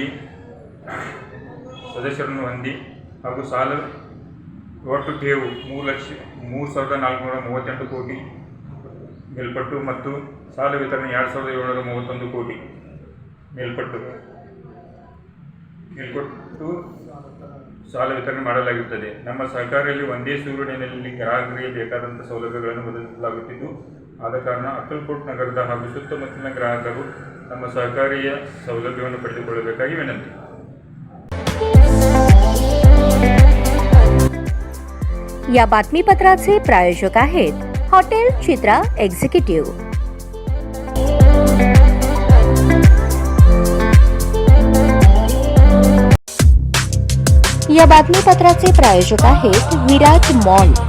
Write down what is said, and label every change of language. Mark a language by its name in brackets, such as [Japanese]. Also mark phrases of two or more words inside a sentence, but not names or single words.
[Kannada] ಹೊಂದಿ ಹಾಗೂ ಸಾಲ ಒಟ್ಟು ಠೇವು 3,438 ಕೋಟಿ ಮೇಲ್ಪಟ್ಟು ಮತ್ತು ಸಾಲ ವಿತರಣೆ 2,731 ಕೋಟಿ ಮೇಲ್ಪಟ್ಟು ಸಾಲ ವಿತರಣೆ ಮಾಡಲಾಗುತ್ತದೆ। ನಮ್ಮ ಸಹಕಾರಿಯಲ್ಲಿ ಒಂದೇ ಸೂರಿನಡಿ ಗ್ರಾಹಕರಿಗೆ ಬೇಕಾದಂಥ ಸೌಲಭ್ಯಗಳನ್ನು ಒದಗಿಸಲಾಗುತ್ತಿದ್ದು, ಆದ ಕಾರಣ ಅಕ್ಕಲಕೋಟ್ ನಗರದ ಹಾಗೂ ಸುತ್ತಮುತ್ತಲಿನ ಗ್ರಾಹಕರು ನಮ್ಮ ಸಹಕಾರಿಯ ಸೌಲಭ್ಯವನ್ನು ಪಡೆದುಕೊಳ್ಳಬೇಕಾಗಿ ವಿನಂತಿ। [Marathi] या बातमीपत्राचे प्रायोजक आहेत हॉटेल चित्रा एक्झिक्युटिव्ह। या बातमीपत्राचे प्रायोजक आहेत विराज मॉल।